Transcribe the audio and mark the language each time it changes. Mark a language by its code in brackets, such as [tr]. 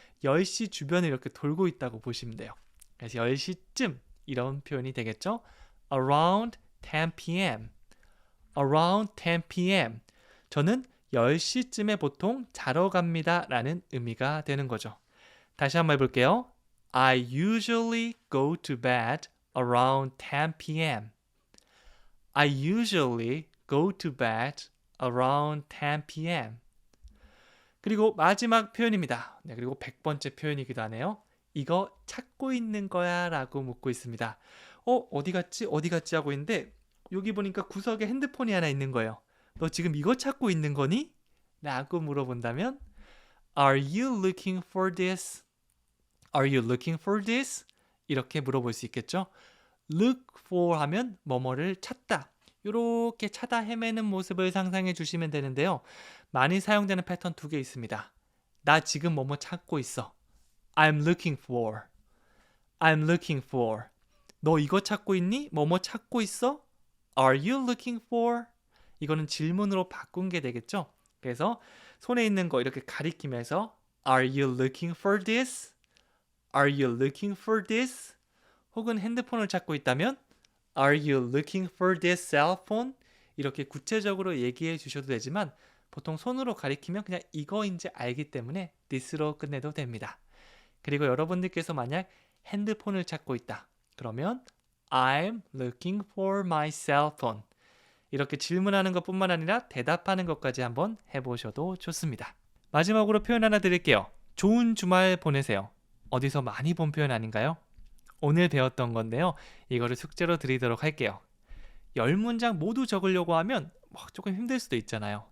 [ko] 10시 주변을 이렇게 돌고 있다고 보시면 돼요. 그래서 10시쯤 이런 표현이 되겠죠. [en] around 10 p.m. around 10 p.m. [ko] 저는 10시쯤에 보통 자러 갑니다 라는 의미가 되는 거죠. 다시 한번 해볼게요. [en] I usually go to bed around 10 p.m. I usually go to bed around 10 p.m. [ko] 그리고 마지막 표현입니다. 네, 그리고 100번째 표현이기도 하네요. 이거 찾고 있는 거야 라고 묻고 있습니다. 어디 갔지? 어디 갔지? 하고 있는데 여기 보니까 구석에 핸드폰이 하나 있는 거예요. 너 지금 이거 찾고 있는 거니? 라고 물어본다면 [en] Are you looking for this? Are you looking for this? [ko] 이렇게 물어볼 수 있겠죠? [en] Look for [ko] 하면 뭐뭐를 찾다. 이렇게 찾아 헤매는 모습을 상상해 주시면 되는데요. 많이 사용되는 패턴 2개 있습니다. 나 지금 뭐뭐 찾고 있어. [en] I'm looking for. I'm looking for. [ko] 너 이거 찾고 있니? 뭐뭐 찾고 있어? [en] Are you looking for? [ko] 이거는 질문으로 바꾼 게 되겠죠? 그래서 손에 있는 거 이렇게 가리키면서 [en] Are you looking for this? Are you looking for this? [ko] 혹은 핸드폰을 찾고 있다면 [en] Are you looking for this cell phone? [ko] 이렇게 구체적으로 얘기해 주셔도 되지만 보통 손으로 가리키면 그냥 이거인지 알기 때문에 this로 끝내도 됩니다. 그리고 여러분들께서 만약 핸드폰을 찾고 있다. 그러면 [en] I'm looking for my cell phone. [ko] 이렇게 질문하는 것뿐만 아니라 대답하는 것까지 한번 해보셔도 좋습니다. 마지막으로 표현 하나 드릴게요. 좋은 주말 보내세요. 어디서 많이 본 표현 아닌가요? 오늘 배웠던 건데요. 이거를 숙제로 드리도록 할게요. 10문장 모두 적으려고 하면 조금 힘들 수도 있잖아요.